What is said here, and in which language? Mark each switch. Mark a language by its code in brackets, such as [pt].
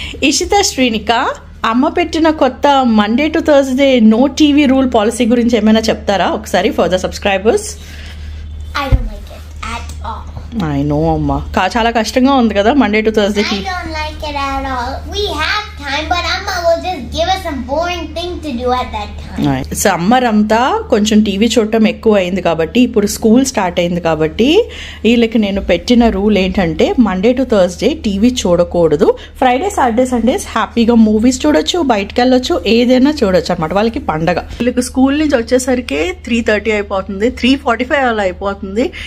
[te] ఇషిత, శ్రీనిక, అమ్మ పెట్టిన కొత్త Monday to Thursday no TV rule policy గురించి ఏమైనా చెప్తారా ఒకసారి [en] For the subscribers? I don't like it at all. I know [te] అమ్మా, చాలా కష్టంగా ఉంది కదా Monday to Thursday. [en] I don't like it at all. We have time, but Amma will just give us some boring thing to do at that time. [te] Summer అంతా కొంచెం TV చూడటం ఎక్కువ అయింది కాబట్టి, ఇప్పుడు స్కూల్ స్టార్ట్ అయింది కాబట్టి వీళ్ళకి నేను పెట్టిన రూల్ ఏంటంటే మండే టు థర్స్డే టీవీ చూడకూడదు. ఫ్రైడే, సాటర్డే, సండేస్ హ్యాపీగా మూవీస్ చూడొచ్చు, బయటకు వెళ్ళొచ్చు, ఏదైనా చూడొచ్చు అనమాట. వాళ్ళకి పండగ. వీళ్ళకి స్కూల్ నుంచి వచ్చేసరికి 3:30 అయిపోతుంది, 3:45 అలా అయిపోతుంది.